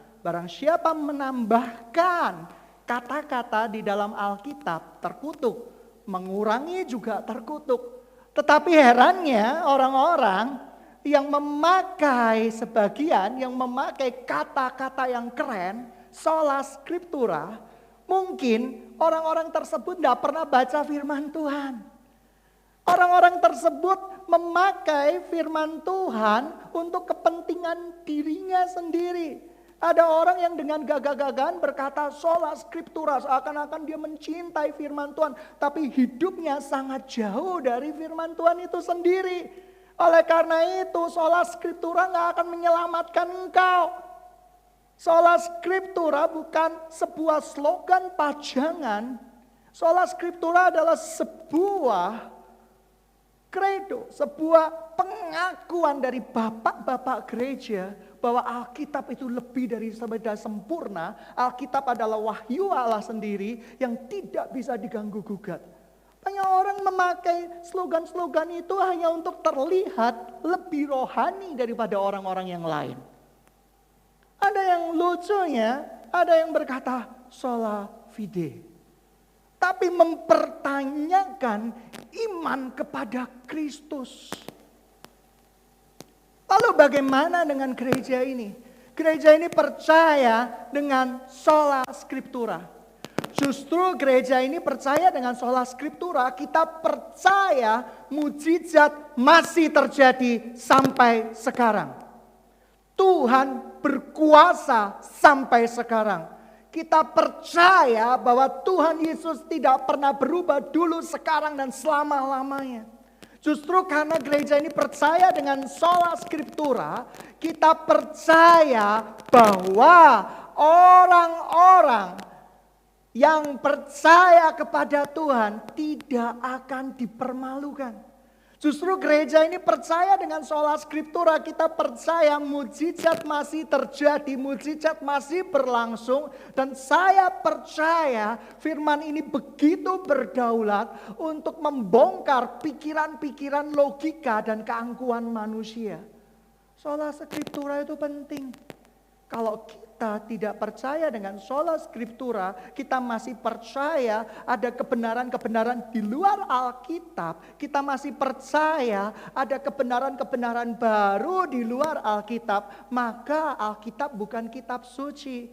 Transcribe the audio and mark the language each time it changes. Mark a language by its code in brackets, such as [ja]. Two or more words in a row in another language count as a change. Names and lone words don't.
[id] Barang siapa menambahkan kata-kata di dalam Alkitab terkutuk, mengurangi juga terkutuk. Tetapi herannya orang-orang yang memakai sebagian, yang memakai kata-kata yang keren, [la] sola scriptura, [id] mungkin orang-orang tersebut tidak pernah baca firman Tuhan. Orang-orang tersebut memakai firman Tuhan untuk kepentingan dirinya sendiri. Ada orang yang dengan gagah-gagahan berkata [la] sola scriptura, [id] seakan-akan dia mencintai firman Tuhan, tapi hidupnya sangat jauh dari firman Tuhan itu sendiri. Oleh karena itu [la] sola scriptura [id] gak akan menyelamatkan engkau. [la] Sola scriptura [id] bukan sebuah slogan pajangan. [la] Sola scriptura [id] adalah sebuah kredo, sebuah pengakuan dari bapak-bapak gereja bahwa Alkitab itu lebih dari sempurna. Alkitab adalah wahyu Allah sendiri yang tidak bisa diganggu gugat. Banyak orang memakai slogan-slogan itu hanya untuk terlihat lebih rohani daripada orang-orang yang lain. Ada yang lucunya, ada yang berkata [la] sola fide. [id] Tapi mempertanyakan iman kepada Kristus. Lalu bagaimana dengan gereja ini? Gereja ini percaya dengan [la] sola scriptura. [id] Justru gereja ini percaya dengan [la] sola scriptura. [id] Kita percaya mujizat masih terjadi sampai sekarang. Tuhan berkuasa sampai sekarang. Kita percaya bahwa Tuhan Yesus tidak pernah berubah dulu, sekarang, dan selama-lamanya. Justru karena gereja ini percaya dengan [la] sola scriptura, [id] kita percaya bahwa orang-orang yang percaya kepada Tuhan tidak akan dipermalukan. Justru gereja ini percaya dengan [la] sola scriptura, [id] kita percaya mujizat masih terjadi, mujizat masih berlangsung. Dan saya percaya firman ini begitu berdaulat untuk membongkar pikiran-pikiran logika dan keangkuhan manusia. [la] Sola scriptura [id] itu penting. Kalau kita tidak percaya dengan [la] sola scriptura, [id] kita masih percaya ada kebenaran-kebenaran di luar Alkitab, kita masih percaya ada kebenaran-kebenaran baru di luar Alkitab, maka Alkitab bukan kitab suci.